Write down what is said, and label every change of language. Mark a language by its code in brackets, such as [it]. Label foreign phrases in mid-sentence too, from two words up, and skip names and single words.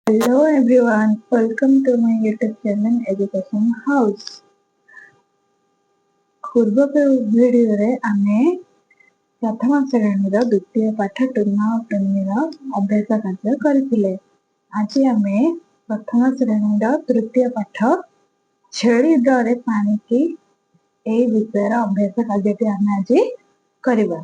[en] Hello everyone, welcome to my YouTube channel Education House. [or] ପୂର୍ବ ଭିଡିଓ ରେ ଆମେ ପ୍ରଥମ ଶ୍ରେଣୀ ର ଦ୍ୱିତୀୟ ପାଠ ଟୁନା ଟୁନି ର ଅଭ୍ୟାସ କାର୍ଯ୍ୟ କରିଥିଲେ। ଆଜି ଆମେ ପ୍ରଥମ ଶ୍ରେଣୀ ର ତୃତୀୟ ପାଠ ଛେଳି ଦରେ ପାଣି କି ଏ ବିଷୟ ର ଅଭ୍ୟାସ କାର୍ଯ୍ୟ ଆମେ ଆଜି କରିବା।